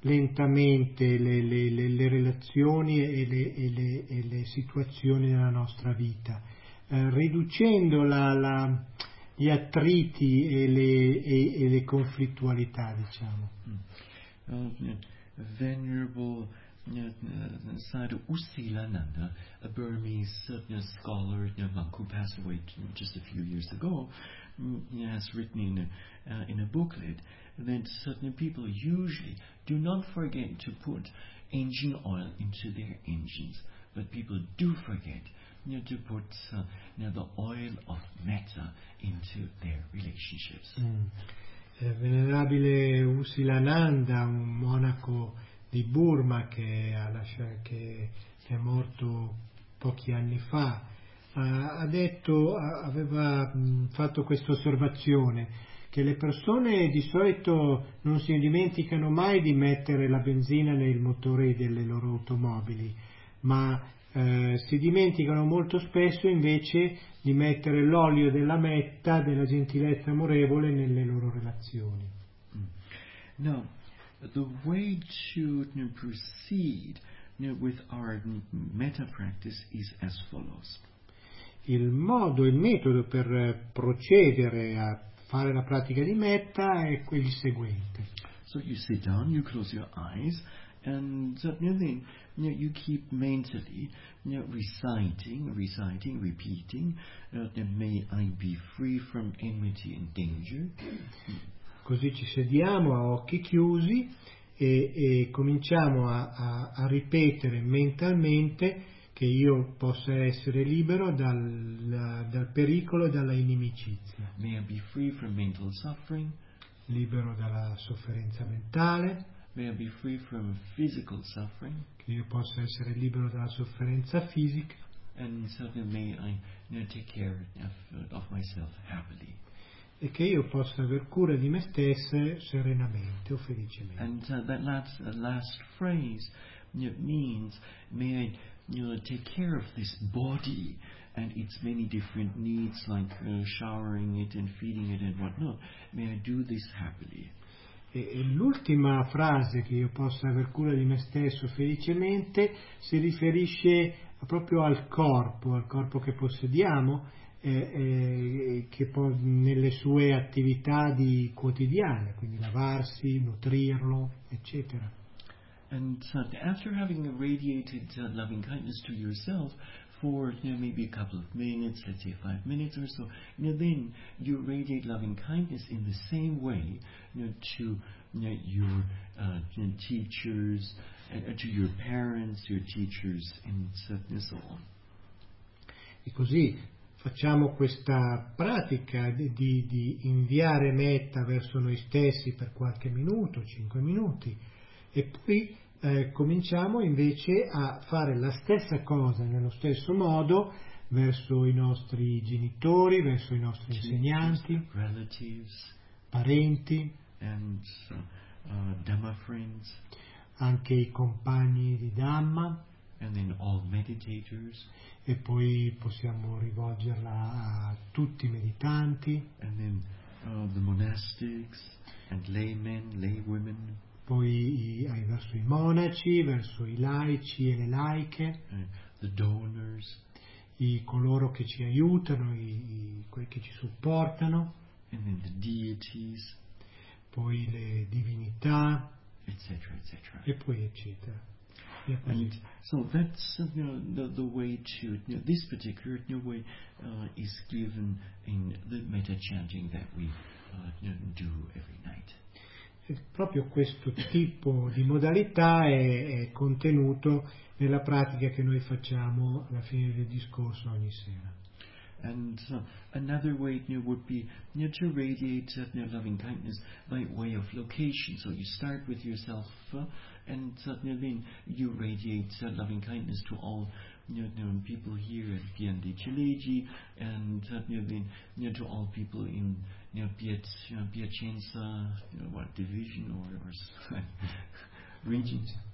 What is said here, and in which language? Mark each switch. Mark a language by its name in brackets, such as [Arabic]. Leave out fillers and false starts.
[Italian] lentamente le relazioni e le situazioni della nostra vita, riducendo gli attriti e le conflittualità, diciamo. [English] Venerable Sada Usilananda, a Burmese scholar, monk who passed away just a few years ago, has written in a booklet that certain people usually do not forget to put engine oil into their engines, but people do forget to put the oil of metta into their relationships. [Italian] Venerabile Usilananda, un monaco di Burma che è morto pochi anni fa, aveva fatto questa osservazione, che le persone di solito non si dimenticano mai di mettere la benzina nel motore delle loro automobili, ma si dimenticano molto spesso invece di mettere l'olio della metta, della gentilezza amorevole, nelle loro relazioni. No. [English] The way to proceed with our metta practice is as follows. [Italian] Il modo, il metodo per procedere a fare la pratica di metta è quel seguente. [English] So you sit down, you close your eyes, and then you keep mentally reciting, repeating, may I be free from enmity and danger. [Italian] Così ci sediamo a occhi chiusi e cominciamo a ripetere mentalmente che io possa essere libero dal pericolo e dalla inimicizia. [English] May I be free from mental suffering. [Italian] Libero dalla sofferenza mentale. [English] May I be free from physical suffering. [Italian] Che io possa essere libero dalla sofferenza fisica. [English] And certainly may I take care of myself happily. [Italian] E che io possa aver cura di me stesse serenamente o felicemente. [English] And that last phrase means may I take care of this body and its many different needs, like showering it and feeding it and whatnot. May I do this happily. [Italian] E l'ultima frase, che io possa aver cura di me stesso felicemente, si riferisce proprio al corpo che possediamo. Che può, nelle sue attività di quotidiane, quindi lavarsi, nutrirlo, eccetera. [English] And after having radiated loving kindness to yourself for maybe a couple of minutes, let's say 5 minutes or so, then you radiate loving kindness in the same way to your teachers, to your parents, your teachers, and so on. [Italian] E così facciamo questa pratica di inviare metta verso noi stessi per qualche minuto, 5 minuti, e poi cominciamo invece a fare la stessa cosa, nello stesso modo, verso i nostri genitori, verso i nostri insegnanti, [English] relatives, [Italian] parenti, [English] and, Dhamma friends, [Italian] anche i compagni di Dhamma, [English] and then all meditators. [Italian] E poi possiamo rivolgerla a tutti i meditanti, [English] and then, the monastics and laymen, laywomen. [Italian] Poi verso i monaci, verso i laici e le laiche, [English] the donors, [Italian] i coloro che ci aiutano, quelli che ci supportano, [English] and then the deities, [Italian] poi le divinità, eccetera, eccetera. E poi eccetera. [English] And so that's the way to this particular way is given in the metta chanting that we do every night. [Italian] Proprio questo tipo di modalità è contenuto nella pratica che noi facciamo alla fine del discorso ogni sera. [English] And another way would be to radiate loving kindness by way of location. So you start with yourself. And then you radiate loving kindness to all people here at Pian de Chileji, and to all people in Piacenza, division or region?